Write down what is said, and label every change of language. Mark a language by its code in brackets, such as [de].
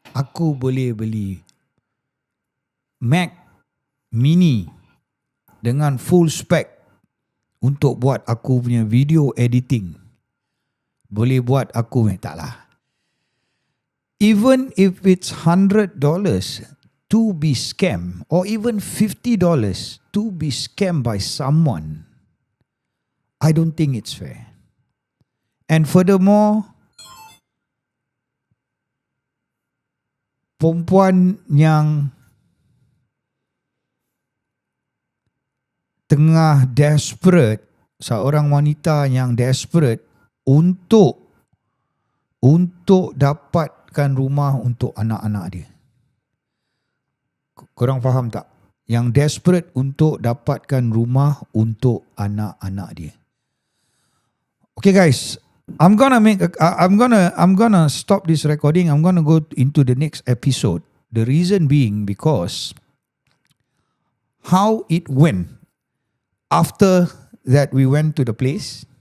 [ms] Aku boleh beli Mac Mini dengan full spec untuk buat aku punya video editing. Boleh buat aku taklah. [en] Even if it's $100 to be scammed, or even $50 to be scammed by someone, I don't think it's fair. [ms] And furthermore, perempuan yang tengah desperate, seorang wanita yang desperate untuk dapatkan rumah untuk anak-anak dia. Korang faham tak? Yang desperate untuk dapatkan rumah untuk anak-anak dia. [en] Okay guys, I'm gonna stop this recording. I'm gonna go into the next episode. The reason being because how it went after that we went to the place.